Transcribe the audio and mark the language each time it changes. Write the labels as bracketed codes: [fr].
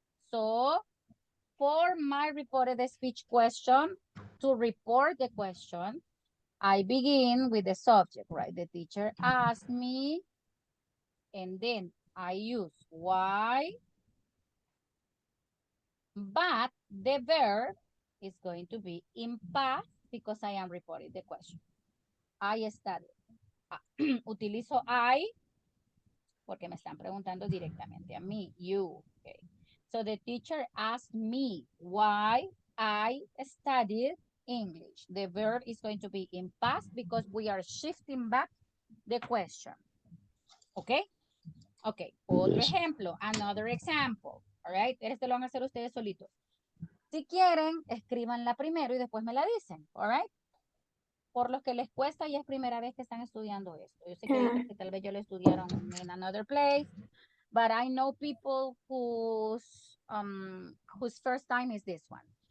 [en] So for my reported speech question, to report the question, I begin with the subject, right? The teacher asked me, and then I use why, but the verb is going to be in past because I am reporting the question. I studied. [es] Utilizo I porque me están preguntando directamente a mí, you, okay? [en] So the teacher asked me why I studied English. The verb is going to be in past because we are shifting back the question. Okay? [es] Okay, otro ejemplo, [en] another example. All right, [es] este lo van a hacer ustedes solitos. Si quieren, escríbanla primero y después me la dicen. [en] All right? [es] Por los que les cuesta y es primera vez que están estudiando esto. Yo sé que hay otros que tal vez ya lo estudiaron [en] in another place, but I know people whose first time is this one.